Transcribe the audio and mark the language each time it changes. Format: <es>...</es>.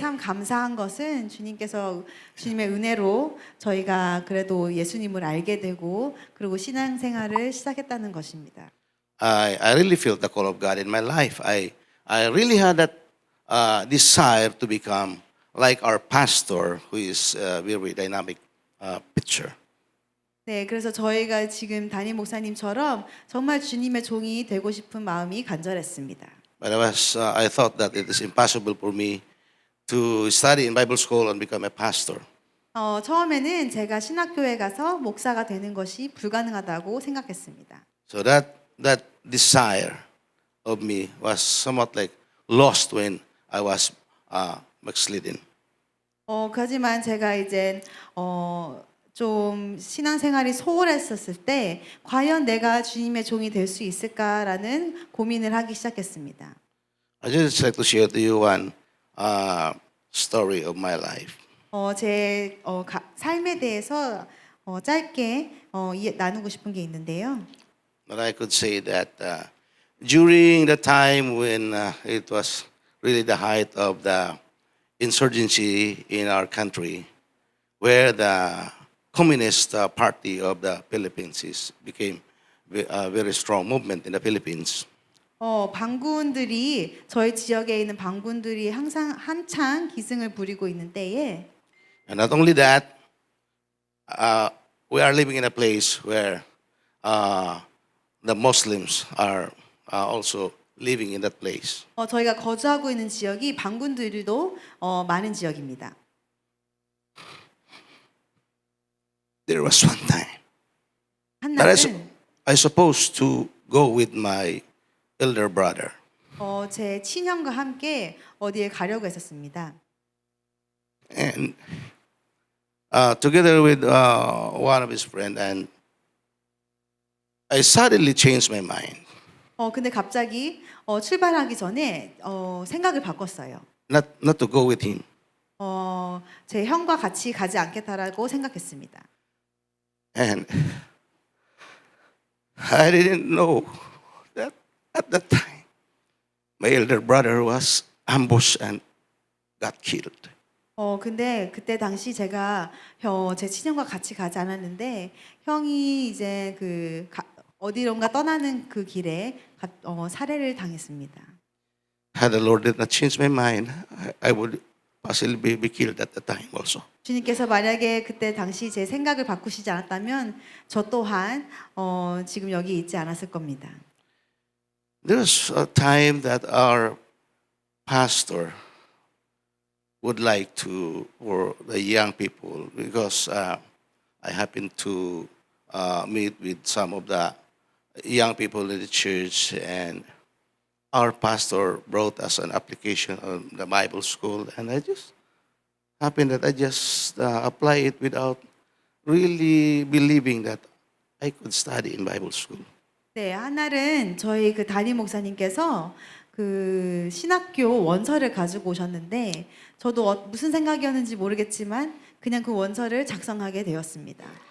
<ko>참 감사한 것은 주님께서 주님의 은혜로 저희가 그래도 예수님을 알게 되고 그리고 신앙생활을 시작했다는 것입니다.</ko> <en>I really felt the call of God in my life. I really had that desire to become like our pastor, who is a very dynamic picture.</en> <ko>네, 그래서 저희가 지금 담임 목사님처럼 정말 주님의 종이 되고 싶은 마음이 간절했습니다.</ko> <en>But I thought that it is impossible for me to study in Bible school and become a pastor.</en> <ko>처음에는 제가 신학교에 가서 목사가 되는 것이 불가능하다고 생각했습니다.</ko> <en>So that desire of me was somewhat like lost when I was backslidden.</en> <ko>하지만 제가 이제 좀 신앙생활이 소홀했었을 때 과연 내가 주님의 종이 될 수 있을까라는 고민을 하기 시작했습니다.</ko> <en>I just like to share to you one story of my life.</en> <ko>제 삶에 대해서 짧게 나누고 싶은 게 있는데요.</ko> <en>But I could say that during the time when it was really the height of the insurgency in our country, where the Communist Party of the Philippines became a very strong movement in the Philippines.</en> <ko>반군들이 저희 지역에 있는 반군들이 항상 한창 기승을 부리고 있는 때에</ko> <en>And not only that, we are living in a place where the Muslims are also living in that place.</en> <ko>저희가 거주하고 있는 지역이 반군들도 많은 지역입니다.</ko> <en>There was one time</en> <ko>한</ko> <en>that</en> <ko>날은</ko> <en>I supposed to go with my elder brother.</en> <ko>제 친형과 함께 어디에 가려고 했었습니다.</ko> <en>And together with one of his friends, and I suddenly changed my mind.</en> <ko>근데 갑자기 출발하기 전에 생각을 바꿨어요.</ko> <en>Not to go with him.</en> <ko>제 형과 같이 가지 않겠다라고 생각했습니다.</ko> <en>And I didn't know that at that time my elder brother was ambushed and got killed.</en> <ko>근데 그때 당시 제가 제 친형과 같이 가지 않았는데 형이 이제 어디론가 떠나는 그 길에 살해를 당했습니다.</ko> <en>Had the Lord did not change my mind, I would possibly be killed at the time also.</en> <ko>주님께서 만약에 그때 당시 제 생각을 바꾸시지 않았다면 저 또한 지금 여기 있지 않았을 겁니다.</ko> <en>There was a time that our pastor would like to, for the young people, because I happened to meet with some of the young people in the church, and our pastor brought us an application on the Bible school, and I just happened that I just apply it without really believing that I could study in Bible school.</en> <ko>네, 한날은 저희 그 담임 목사님께서 그 신학교 원서를 가지고 오셨는데 저도 무슨 생각이었는지 모르겠지만 그냥 그 원서를 작성하게 되었습니다.</ko>